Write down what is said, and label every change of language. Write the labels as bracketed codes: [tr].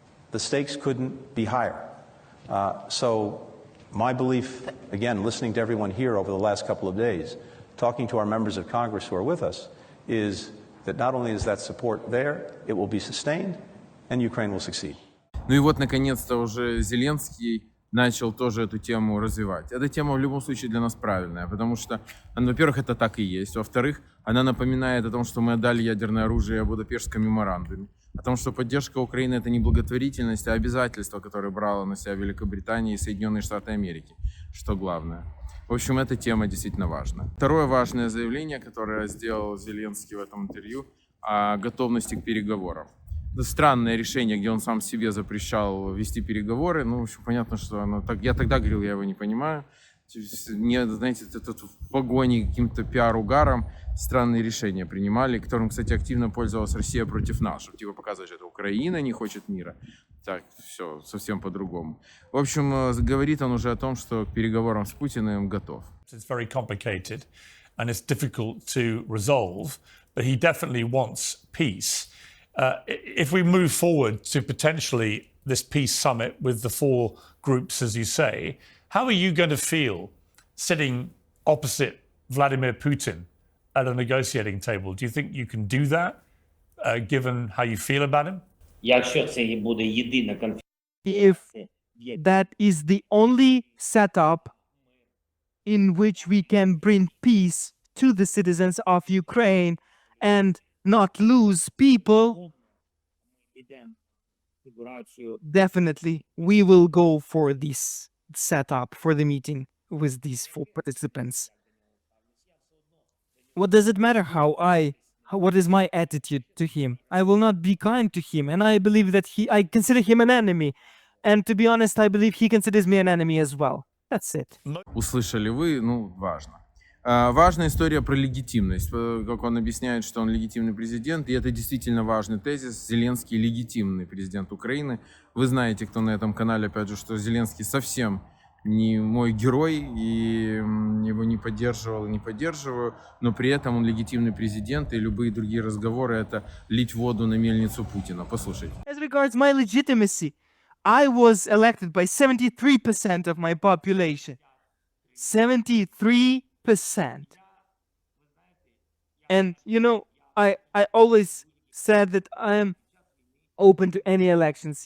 [en] The stakes couldn't be higher. So my belief, again, listening to everyone here over the last couple of days, talking to our members of Congress who are with us, is that not only is that support there, it will be sustained, and Ukraine will succeed. [ru] Ну и вот, наконец-то, уже Зеленский начал тоже эту тему развивать. Эта тема в любом случае для нас правильная, потому что, во-первых, это так и есть. Во-вторых, она напоминает о том, что мы отдали ядерное оружие о Будапештском меморандуме, о том, что поддержка Украины — это не благотворительность, а обязательство, которое брала на себя Великобритания и Соединенные Штаты Америки, что главное. В общем, эта тема действительно важна. Второе важное заявление, которое сделал Зеленский в этом интервью, о готовности к переговорам. Это странное решение, где он сам себе запрещал вести переговоры. Ну, в общем, понятно, что оно так. Я тогда говорил, я его не понимаю. Мне, знаете, это в погоне каким-то пиар-угаром странные решения принимали, которым, кстати, активно пользовалась Россия против нас, чтобы типа показать, что это Украина не хочет мира. Так, все, совсем по-другому. В общем, говорит он уже о том, что к переговорам с Путиным готов. [en] It's very complicated and it's difficult to resolve, but he definitely wants peace. If we move forward to potentially this peace summit with the four groups, as you say, how are you going to feel sitting opposite Vladimir Putin at a negotiating table? Do you think you can do that, given how you feel about him? [uk] Якщо це буде єдина [en] If that is the only setup in which we can bring peace to the citizens of Ukraine and not lose people, definitely we will go for this setup for the meeting with these four participants. What does it matter what is my attitude to him? I will not be kind to him, and I believe that I consider him an enemy. And to be honest, I believe he considers me an enemy as well. That's it. [ru] Услышали вы, ну, важно. Важная история про легитимность, как он объясняет, что он легитимный президент, и это действительно важный тезис. Зеленский легитимный президент Украины. Вы знаете, кто на этом канале, опять же, что Зеленский совсем не мой герой, и его не поддерживал и не поддерживаю, но при этом он легитимный президент, и любые другие разговоры — это лить воду на мельницу Путина. Послушайте. [en] As regards my legitimacy, I was elected by 73% of my population. 73%. And, you know, I always said that I am open to any elections.